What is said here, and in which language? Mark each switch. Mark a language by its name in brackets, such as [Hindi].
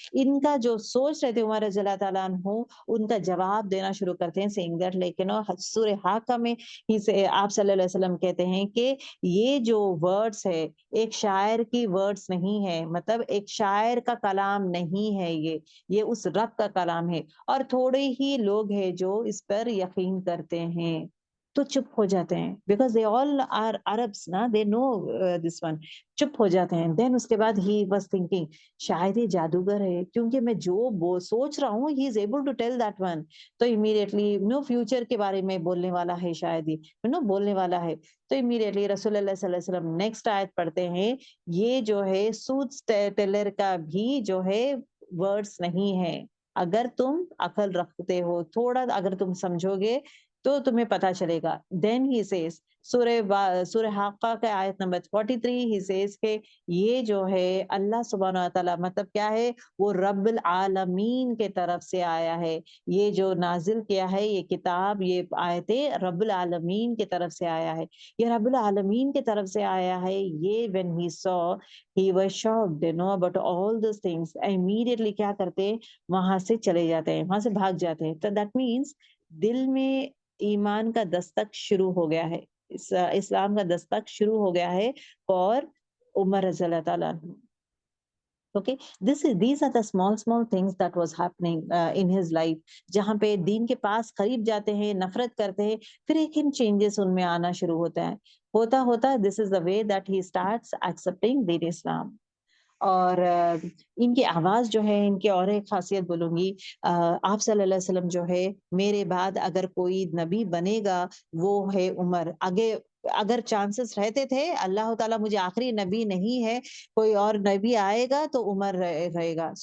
[Urdu] ان کا جو سوچ رہے تھے عمر رضی اللہ تعالیٰ عنہ، ان کا جواب دینا شروع کرتے ہیں [English] saying that [Urdu] لیکن سورہ حاقہ میں آپ صلی اللہ علیہ وسلم کہتے ہیں کہ یہ جو ورڈز ہے ایک شاعر کی ورڈز نہیں ہے، مطلب ایک شاعر کا کلام نہیں ہے، یہ اس رب کا کلام ہے. اور تھوڑے ہی لوگ ہیں جو اس پر یقین کرتے ہیں. تو چپ ہو جاتے ہیں [English] because they all are Arabs [Urdu] نا، [English] they know this one. [Urdu] چپ ہو جاتے ہیں. دین اس کے بعد [English] he was thinking [Urdu] شاید یہ جادوگر ہے، کیونکہ میں جو سوچ رہا ہوں [English] he is able to tell that one. [Urdu] تو immediately فیوچر کے بارے میں بولنے والا ہے، شاید ہی بولنے والا ہے. تو immediately رسول اللہ صلی اللہ علیہ وسلم نیکسٹ آیت پڑھتے ہیں، یہ جو ہے سوٹ ٹیلر کا بھی جو ہے ورڈز نہیں ہے. اگر تم عقل رکھتے ہو تھوڑا، اگر تم سمجھو گے تو تمہیں پتا چلے گا. دین [English] he says [Urdu] سورہ حاقہ کا آیت نمبر 43 ہی سیز کہ یہ جو ہے اللہ سبحانہ و تعالیٰ مطلب کیا ہے، وہ رب العالمین کے طرف سے آیا ہے. یہ جو نازل کیا ہے یہ کتاب، یہ آیتیں رب العالمین کے طرف سے آیا ہے، یہ رب العالمین کے طرف سے آیا ہے. [English] یہ when he saw he was shocked about all those things. [Urdu] immediately کیا کرتے، وہاں سے چلے جاتے ہیں، وہاں سے بھاگ جاتے ہیں. تو [English] that means [Urdu] دل میں ایمان کا دستک شروع ہو گیا ہے, اسلام کا دستک شروع ہو گیا ہے اور عمر رضی اللہ تعالیٰ عنہ. [English] Okay, these are the small things that was happening in his life. [Urdu] جہاں پہ دین کے پاس قریب جاتے ہیں, نفرت کرتے ہیں, پھر ایک چینجز ان میں آنا شروع ہوتا ہے. [English] ہوتا this is the way that he starts accepting دین اسلام. [Urdu] اور ان کی آواز جو ہے, ان کی اور ایک خاصیت بولوں گی, آپ صلی اللہ علیہ وسلم جو ہے, میرے بعد اگر کوئی نبی بنے گا وہ ہے عمر. اگر چانسز رہتے تھے, اللہ تعالیٰ مجھے آخری نبی نہیں ہے, کوئی اور نبی آئے گا تو عمر رہے گا.